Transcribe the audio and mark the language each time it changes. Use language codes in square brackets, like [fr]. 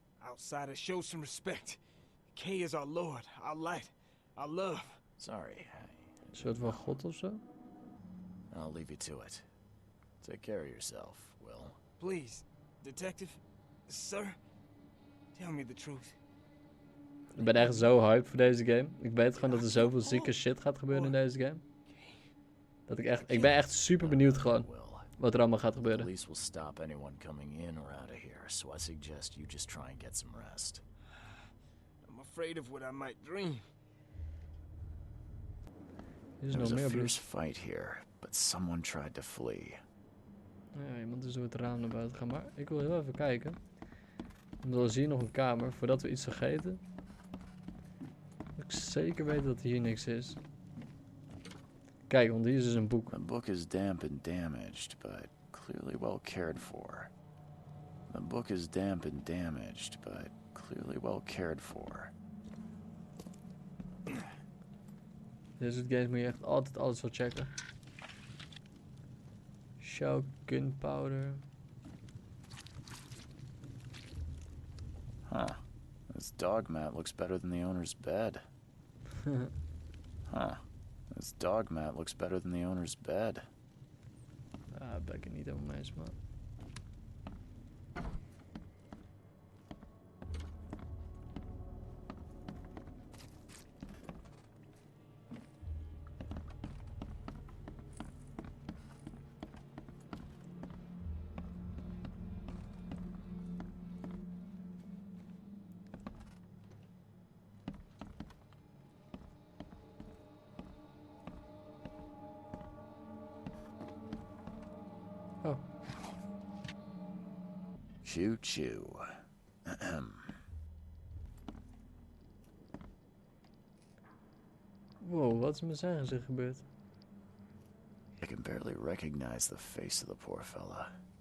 [en] Outsiders, show some respect. Kay is our Lord, our light, our love. Sorry. [nl] Een soort van god of zo? [en] I'll leave you to it. Take care of yourself, Will. Please, detective, sir, tell me the truth. [nl] Ik ben echt zo hyped voor deze game. Ik weet gewoon dat er zoveel zieke shit gaat gebeuren in deze game. Dat ik ben echt super benieuwd gewoon. Wat er allemaal gaat gebeuren. [en] The police will stop anyone coming in or out of here, so I suggest you just try and get some rest. I'm afraid of what I might dream. There was a fierce fight here, but someone tried to flee. [nl] Ja, iemand is door het raam naar buiten gaan, maar ik wil heel even kijken. Want er is hier nog een kamer, voordat we iets vergeten. Moet ik zeker weten dat hier niks is. Kijk, want hier is dus een boek. [en] The book is damp and damaged, but clearly well cared for. The book is damp and damaged, but clearly well cared for. [nl] Dit soort games moet je echt altijd alles wel checken. [en] Show gunpowder. Huh. This dog mat looks better than the owner's bed. Huh. This dog mat looks better than the owner's bed. [nl] Ben ik het niet helemaal mee eens, man. Oh. Choo choo. Wow, wat is met zijn gezicht gebeurd? [en] I can barely recognize the face of the poor fella.